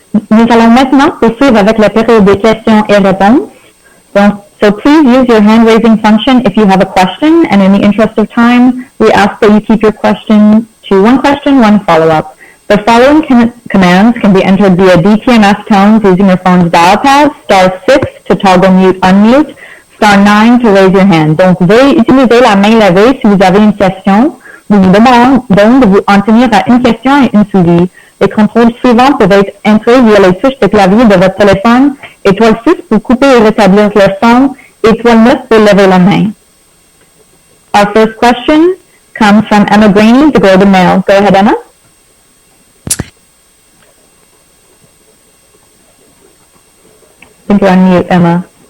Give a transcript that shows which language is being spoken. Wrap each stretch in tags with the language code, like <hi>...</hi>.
<fr>Nous allons maintenant poursuivre avec la période de questions et réponses.</fr> <en>Donc, so please use your hand-raising function if you have a question, and in the interest of time, we ask that you keep your question to one question, one follow-up. The following commands can be entered via DTMS tones using your phone's dial pad, *6 to toggle mute, unmute, *9 to raise your hand.</en> <fr>Donc, veuillez utiliser la main levée si vous avez une question. Nous vous demandons donc de vous en tenir à une question et une suivi. Les contrôles suivants peuvent être entrés via les touches de clavier de votre téléphone, étoile 6 pour couper et rétablir le son, étoile 9 pour lever la main.</fr> <en>Our first question comes from Emma Graney, The Globe and Mail. Go ahead, Emma. I think you're on mute, Emma.</en>